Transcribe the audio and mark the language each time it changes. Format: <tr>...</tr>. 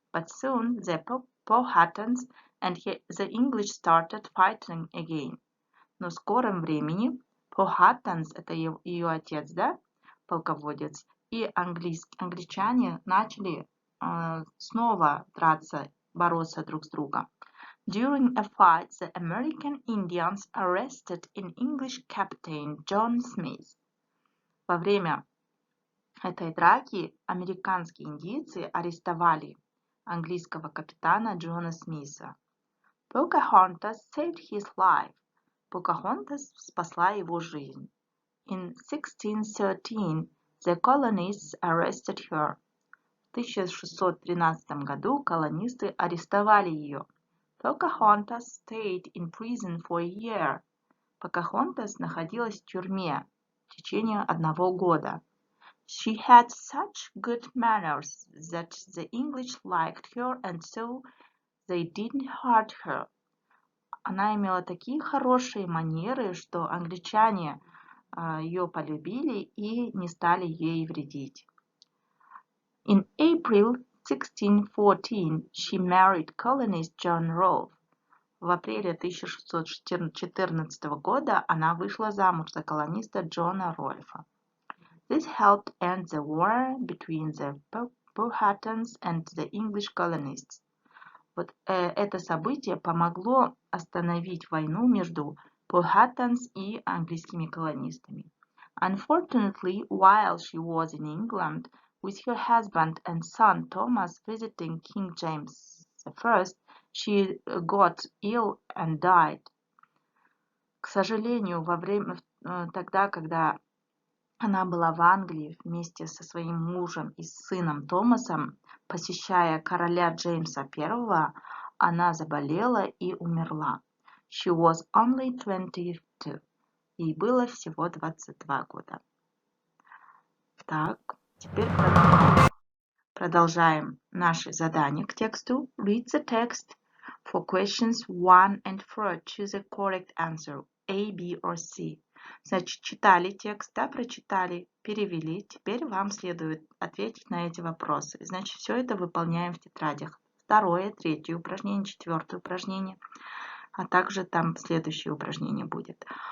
<en>But soon the Powhatans and the English started fighting again.</en> <ru>Но в скором времени Powhatans, это ее отец, да, полководец, и англичане начали снова бороться друг с другом.</ru> <en>During a fight, the American Indians arrested an English captain, John Smith.</en> <ru>Во время этой драки американские индейцы арестовали английского капитана Джона Смиса.</ru> <en>Pocahontas saved his life.</en> <ru>Покахонтас спасла его жизнь.</ru> <en>In 1613, the colonists arrested her.</en> <ru>В 1613 году колонисты арестовали ее.</ru> <en>Pocahontas stayed in prison for a year.</en> <ru>Покахонтас находилась в тюрьме в течение 1 года.</ru> <en>She had such good manners that the English liked her and so they didn't hurt her.</en> <ru>Она имела такие хорошие манеры, что англичане ее полюбили и не стали ей вредить.</ru> <en>In April 1614, she married colonist John Rolfe.</en> <ru>В апреле 1614 года она вышла замуж за колониста Джона Рольфа.</ru> <en>This helped end the war between the Powhatans and the English colonists.</en> <ru>Вот это событие помогло остановить войну между Powhatans и английскими колонистами.</ru> <en>Unfortunately, while she was in England with her husband and son Thomas visiting King James I, she got ill and died.</en> <ru>К сожалению, тогда, когда она была в Англии вместе со своим мужем и сыном Томасом, посещая короля Джеймса I, она заболела и умерла.</ru> <en>She was only 22.</en> <ru>Ей было всего 22 года. Так, теперь продолжаем наши задания к тексту.</ru> <en>Read the text for questions 1 and 4. Choose a correct answer, A, B or C.</en> <ru>Значит, читали текст, да, прочитали, перевели. Теперь вам следует ответить на эти вопросы. Значит, все это выполняем в тетрадях. 2, 3 упражнение, 4 упражнение, а также там следующее упражнение будет.</ru>